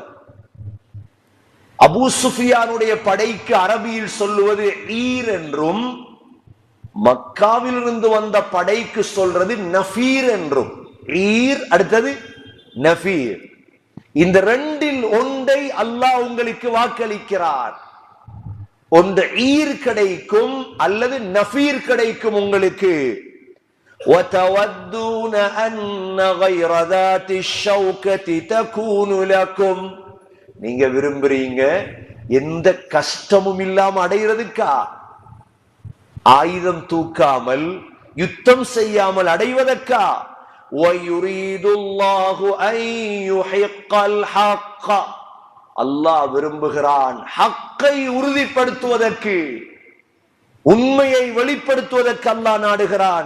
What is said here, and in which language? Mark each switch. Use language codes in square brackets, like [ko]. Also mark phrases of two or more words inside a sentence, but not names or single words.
[ta] அபூ சுஃபியானுடைய படைக்கு அரபியில் சொல்லுவது ஈர் என்றும், மக்காவில் இருந்து வந்த படைக்கு சொல்றது நஃபீர் என்றும். ஈர் அடுத்தது நஃபீர். இந்த 2இல் ஒன்றை அல்லாஹ் உங்களுக்கு வாக்களிக்கிறார். ஒன்று ஈர் கிடைக்கும் அல்லது நஃபீர் கிடைக்கும் உங்களுக்கு. [ar] وَتَوَدُّونَ أَنَّ غَيْرَ ذَاتِ الشَّوْكَةِ تَكُونُ لَكُمْ. [ta] நீங்க விரும்புறீங்க எந்த கஷ்டமும் இல்லாம அடைகிறதுக்கா? ஆயுதம் தூக்காமல் யுத்தம் செய்யாமல் அடைவதற்கா? [ar] ويريد الله أن يحق الحق, [ta] அல்லாஹ் விரும்புகிறான் ஹக்கை உறுதிப்படுத்துவதற்கு, உண்மையை வெளிப்படுத்துவதற்கு அல்லாஹ் நாடுகிறான்.